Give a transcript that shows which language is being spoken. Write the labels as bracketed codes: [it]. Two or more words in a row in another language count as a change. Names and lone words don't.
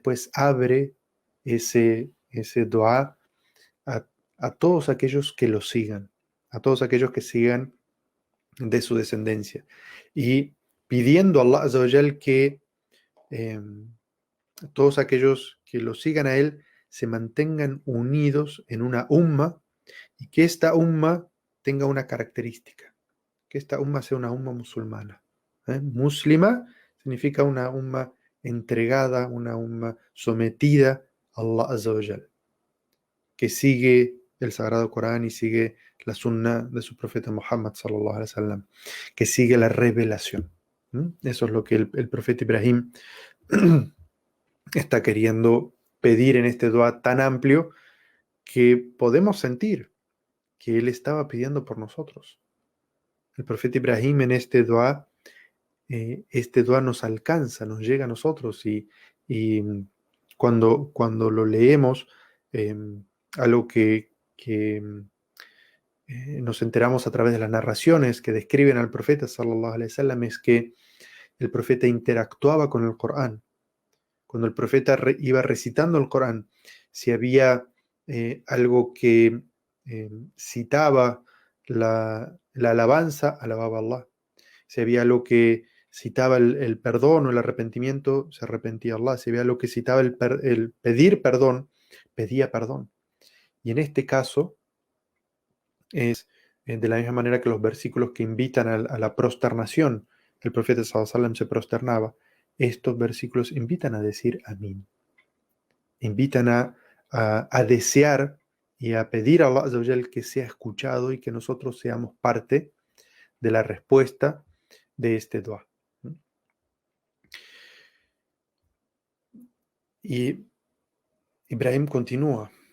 [es] pero inmediatamente después abre ese dua a, a todos aquellos que lo sigan, a todos aquellos que sigan de su descendencia, y pidiendo a [ar] الله عز وجل [es] que eh, todos aquellos que lo sigan a él se mantengan unidos en una umma, y que esta umma tenga una característica, que esta umma sea una umma musulmana. Muslima significa una umma entregada, una umma sometida a [ar] الله عز وجل, [es] que sigue el Sagrado Corán y sigue la sunna de su profeta Muhammad [ar] صلى الله عليه وسلم, [es] que sigue la revelación. Eso es lo que el profeta Ibrahim está queriendo pedir en este dua tan amplio, que podemos sentir que él estaba pidiendo por nosotros. El profeta Ibrahim en este dua nos alcanza, nos llega a nosotros, y cuando lo leemos, eh, algo que nos enteramos a través de las narraciones que describen al profeta [ar] صلى الله عليه وسلم, [es] es que el profeta interactuaba con el Corán. Cuando el profeta iba recitando el Corán, si había algo que citaba la alabanza, alababa a Allah. Si había algo que citaba el perdón o el arrepentimiento, se arrepentía a Allah. Si había algo que citaba el pedir perdón, pedía perdón. Y en este caso es de la misma manera que los versículos que invitan a la prosternación, el profeta [ar] صلى الله عليه وسلم [es] se prosternaba. Estos versículos invitan a decir amén, invitan a desear y a pedir a [ar] الله عز وجل [es] que sea escuchado y que nosotros seamos parte de la respuesta de este dua. Y Ibrahim continúa.